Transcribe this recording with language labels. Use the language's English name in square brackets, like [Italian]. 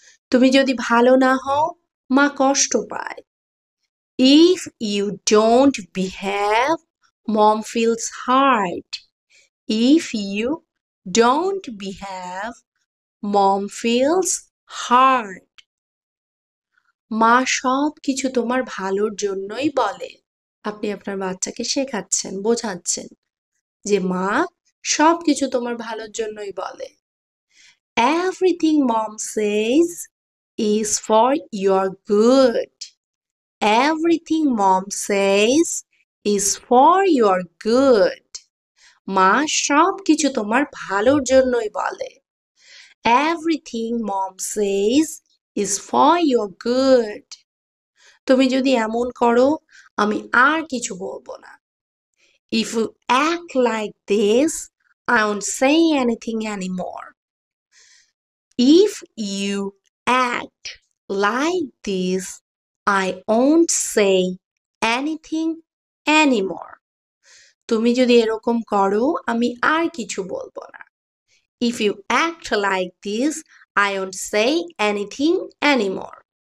[Bangla] তুমি যদি ভালো না হও, মা কষ্ট পায়। [English] If you don't behave, mom feels hurt. If you don't behave, mom feels hurt. [Bangla] মা সব কিছু তোমার ভালোর জন্যই বলে। আপনি আপনার বাচ্চাকে শেখাচ্ছেন, বোঝাচ্ছেন যে মা সব কিছু তোমার ভালোর জন্যই বলে। [English] Everything mom says is for your good. Everything mom says is for your good. [Bangla] মা সব কিছু তোমার ভালোর জন্যই বলে। [English] Everything mom says is for your good. [Bangla] তুমি যদি এমন করো, আমি আর কিছু বলবো না। [English] If you act like this, I won't say anything anymore. If you act like this, I won't say anything anymore. [Bangla] তুমি যদি এরকম করো, আমি আর কিছু বলবো না। [English] If you act like this, I won't say anything anymore.